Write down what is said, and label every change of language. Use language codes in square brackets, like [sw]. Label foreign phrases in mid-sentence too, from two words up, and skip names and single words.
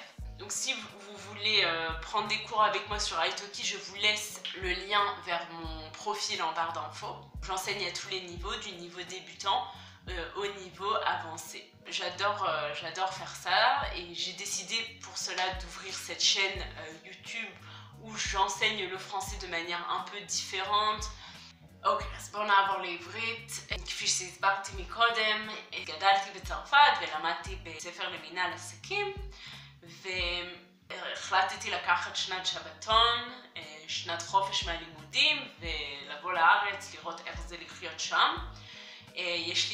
[fr] Donc si vous voulez prendre des cours avec moi sur Italki, je vous laisse le lien vers mon profil en barre d'infos. J'enseigne à tous les niveaux, du niveau débutant au niveau avancé. J'adore faire ça, et j'ai décidé pour cela d'ouvrir cette chaîne YouTube où j'enseigne le français de manière un peu différente. [he] אוקיי, אז בואו נעבור לעברית. כפי שהסברתי מקודם, גדלתי בצרפת ולמדתי בספר למינהל עסקים, והחלטתי לקחת שנת שבתון, שנת חופש מהלימודים, ולבוא לארץ, לראות איך זה לחיות שם.